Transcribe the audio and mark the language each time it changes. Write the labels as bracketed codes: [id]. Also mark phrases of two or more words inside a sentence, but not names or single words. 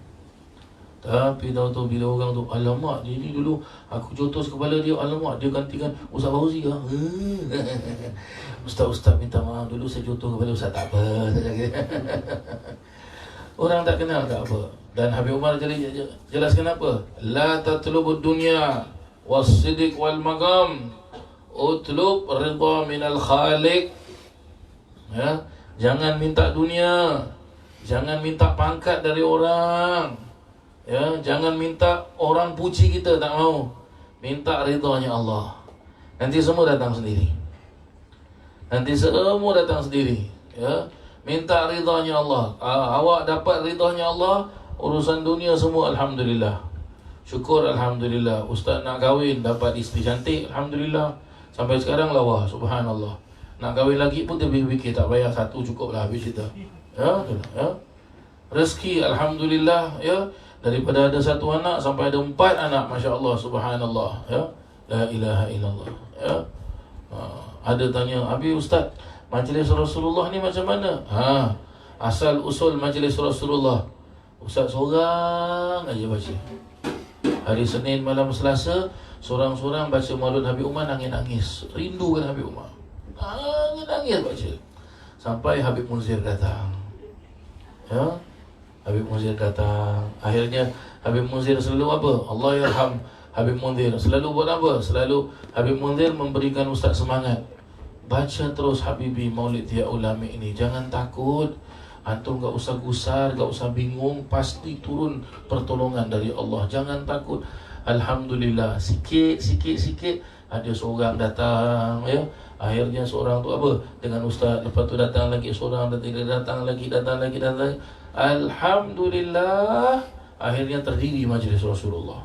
[ms] Tapi tahu bila orang tu, alamak, dia ni dulu aku jotos kepala dia, alamak, dia gantikan Ustaz Fauzi lah. Ustaz minta maaf, dulu saya jotos kepala Ustaz. Tak apa. Orang tak kenal tak apa. Dan Habib Umar jelaskan apa? [ar] لا تطلب الدنيا والصدق والمقام، اطلب رضا من الخالق. [ms] Ya, jangan minta dunia, jangan minta pangkat dari orang. Ya, jangan minta orang puji kita, tak mau. Minta ridhanya Allah. Nanti semua datang sendiri. Nanti semua datang sendiri. Ya, minta ridhanya Allah. Awak dapat ridhanya Allah, urusan dunia semua alhamdulillah. Syukur alhamdulillah. Ustaz nak kahwin, dapat isteri cantik, alhamdulillah. Sampai sekarang lawa, subhanallah. Nak kahwin lagi pun dia fikir, tak payah, satu cukup lah habis kita. Ya, ya. Rezeki alhamdulillah, ya. Daripada ada satu anak sampai ada 4 anak, [ar] ما شاء الله، سبحان الله، يا. La ilaha illallah, ya. [ms] Ada tanya, "Abi ustaz, majlis Rasulullah ni macam mana?" Asal usul majlis Rasulullah, ustaz seorang aja baca. Hari Senin malam Selasa, seorang-seorang baca Maulud Habib Umar, nangis-nangis, rindukan Habib Umar. Nangis baca. Sampai Habib Munzir datang. Ya. Habib Munzir datang. Akhirnya Habib Munzir selalu apa? [ar] الله يرحم [ms] Habib Munzir selalu buat apa? Selalu Habib Munzir memberikan ustaz semangat. Baca terus Habibi Maulid Dia Ulami ini. Jangan takut. Antum gak usah gusar, gak usah bingung. Pasti turun pertolongan dari Allah. Jangan takut. Alhamdulillah, sikit ada seorang datang, ya. Akhirnya seorang tu apa? Dengan ustaz. Lepas tu datang lagi seorang, datang lagi. Alhamdulillah, akhirnya terdiri majlis Rasulullah.